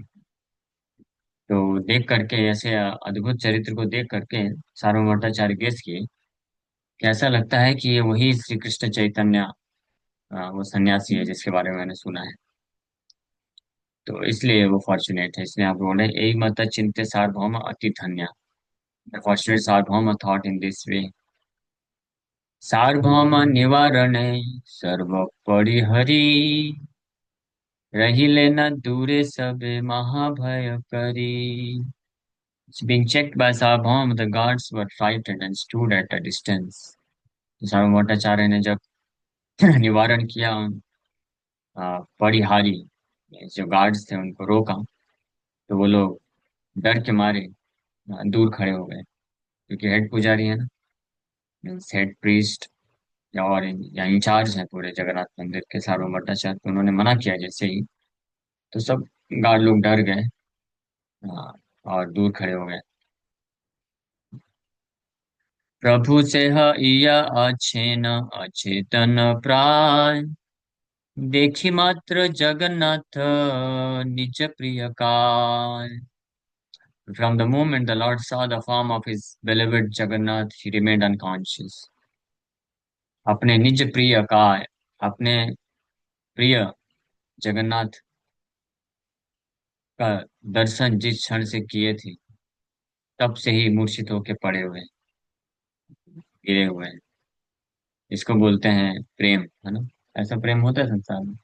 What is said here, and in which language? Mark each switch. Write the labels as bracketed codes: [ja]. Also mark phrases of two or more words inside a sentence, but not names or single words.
[hi] तो देख करके, ऐसे अद्भुत चरित्र को देख करके सार्वभौम भट्टाचार्य गेस किए कि ऐसा लगता है कि ये वही श्री कृष्ण चैतन्य, वो सन्यासी है जिसके बारे में मैंने सुना है। तो इसलिए वो फॉर्चुनेट है, इसलिए आप बोले यही मत चिंत्य सार्वभौम अति धन्य। [en] The fortunate Sarvabhaum thought in this way. [bn] সার্বভৌম নিবারণে সর্ব পরিহরী, রহিলে ন দূরে সবে মহাভয় করি. [en] Being checked by Sarvabhaum, the guards were frightened and stood at a distance. [hi] सार्वभौम भट्टाचार्य ने जब निवारण किया, परिहारी जो गार्ड्स थे उनको रोका, तो वो लोग डर के मारे दूर खड़े हो गए, क्योंकि हेड पुजारी है ना, [en] means head priest [hi] या इंचार्ज है पूरे जगन्नाथ मंदिर के सार्वभौम भट्टाचार्य, तो उन्होंने मना किया जैसे ही, तो सब गार्ड लोग डर गए, और दूर खड़े हो गए। [bn] প্রভু সে যা আছেন অচেতন প্রায়, দেখি মাত্র জগন্নাথ নিজ প্রিয় কায়. [en] From the moment the Lord saw the form of his beloved Jagannath, he remained unconscious. [hi] अपने निज प्रिय काय, अपने प्रिय जगन्नाथ का दर्शन जिस क्षण से किए थे, तब से ही मूर्छित होके पड़े हुए, गिरे हुए हैं। इसको बोलते हैं प्रेम, है ना। ऐसा प्रेम होता है संसार में?